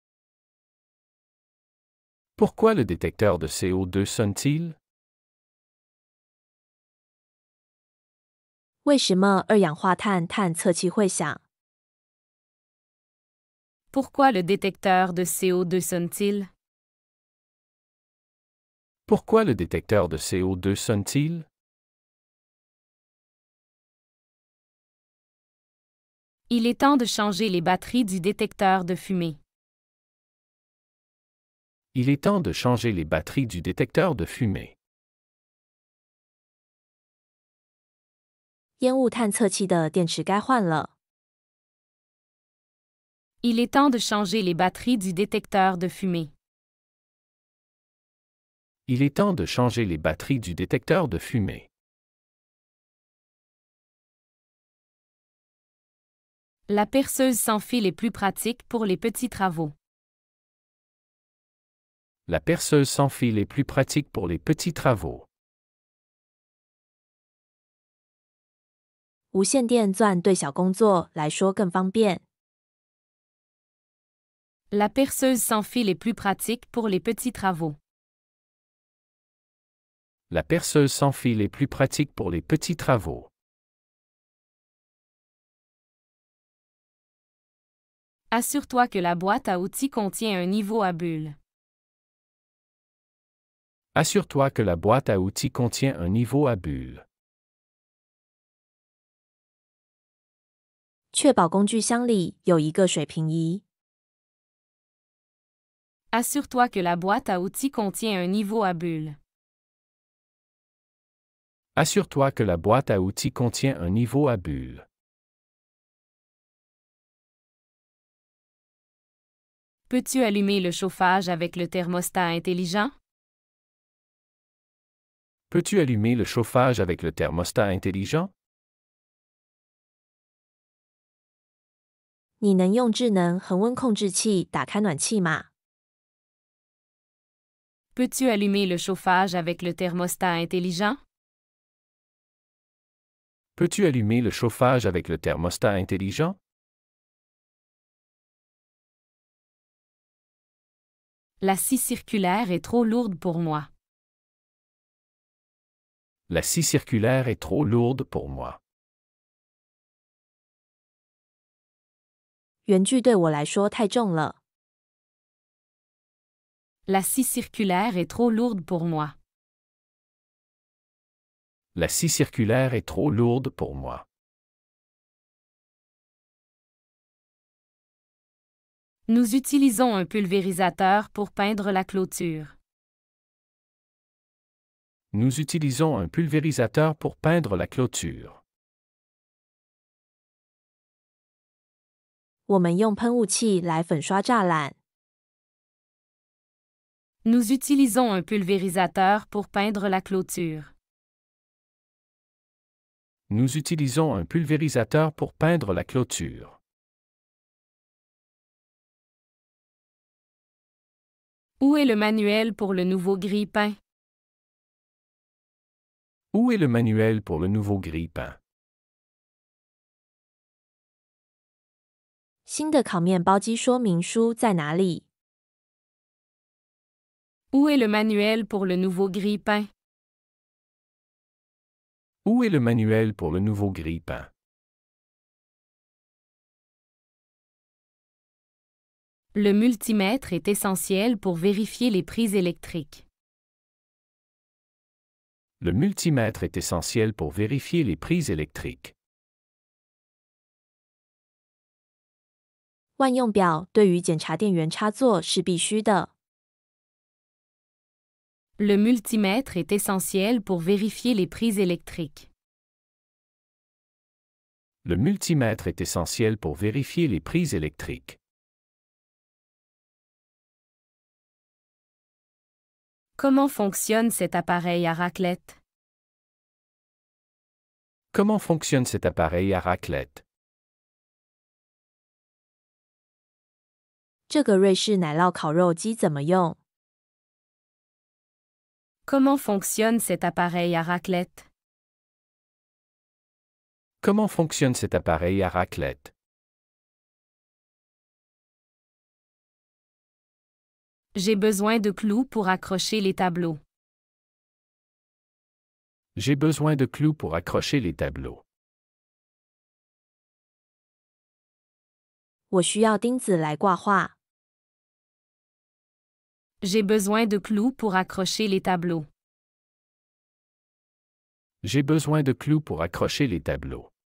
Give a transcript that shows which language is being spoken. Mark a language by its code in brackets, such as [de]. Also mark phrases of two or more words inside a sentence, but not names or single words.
[fr] Pourquoi le détecteur de CO2 sonne-t-il? [zh] 为什么二氧化碳探测器会响？ [fr] Pourquoi le détecteur de CO2 sonne-t-il? Pourquoi le détecteur de CO2 sonne-t-il? Il est temps de changer les batteries du détecteur de fumée. Il est temps de changer les batteries du détecteur de fumée. [zh] 烟雾探测器的电池该换了。 [fr] Il est temps de changer les batteries du détecteur de fumée. Il est temps de changer les batteries du détecteur de fumée. La perceuse sans fil est plus pratique pour les petits travaux. La perceuse sans fil est plus pratique pour les petits travaux. [zh] 无线电钻对小工作来说更方便。 [fr] La perceuse sans fil est plus pratique pour les petits travaux. La perceuse sans fil est plus pratique pour les petits travaux. Assure-toi que la boîte à outils contient un niveau à bulles. Assure-toi que la boîte à outils contient un niveau à bulles. [zh] 确保工具箱里有一个水平仪。 [fr] Assure-toi que la boîte à outils contient un niveau à bulles. Assure-toi que la boîte à outils contient un niveau à bulles. Peux-tu allumer le chauffage avec le thermostat intelligent? Peux-tu allumer le chauffage avec le thermostat intelligent? [zh] 你能用智能恒温控制器打开暖气吗？ [fr] Peux-tu allumer le chauffage avec le thermostat intelligent? Peux-tu allumer le chauffage avec le thermostat intelligent? La scie circulaire est trop lourde pour moi. La scie circulaire est trop lourde pour moi. [zh] 圆锯对我来说太重了。 [fr] La scie circulaire est trop lourde pour moi. La scie circulaire est trop lourde pour moi. Nous utilisons un pulvérisateur pour peindre la clôture. Nous utilisons un pulvérisateur pour peindre la clôture. [zh] 我们用喷雾器来粉刷栅栏。 [fr] Nous utilisons un pulvérisateur pour peindre la clôture. Nous utilisons un pulvérisateur pour peindre la clôture. Où est le manuel pour le nouveau grille-pain? Où est le manuel pour le nouveau grille-pain? [zh] 新的烤面包机说明书在哪里？ [fr] Où est le manuel pour le nouveau grille-pain? Où est le manuel pour le nouveau grille-pain? Le multimètre est essentiel pour vérifier les prises électriques. Le multimètre est essentiel pour vérifier les prises électriques. [zh] 万用表对于检查电源插座是必须的。 [fr] Le multimètre est essentiel pour vérifier les prises électriques. Le multimètre est essentiel pour vérifier les prises électriques. Comment fonctionne cet appareil à raclette? Comment fonctionne cet appareil à raclette? [zh] 这个瑞士奶酪烤肉机怎么用？ [fr] Comment fonctionne cet appareil à raclette? Comment fonctionne cet appareil à raclette? J'ai besoin de clous pour accrocher les tableaux. J'ai besoin de clous pour accrocher les tableaux. [zh] 我需要钉子来挂画。 [fr] J'ai besoin de clous pour accrocher les tableaux. J'ai besoin de clous pour accrocher les tableaux.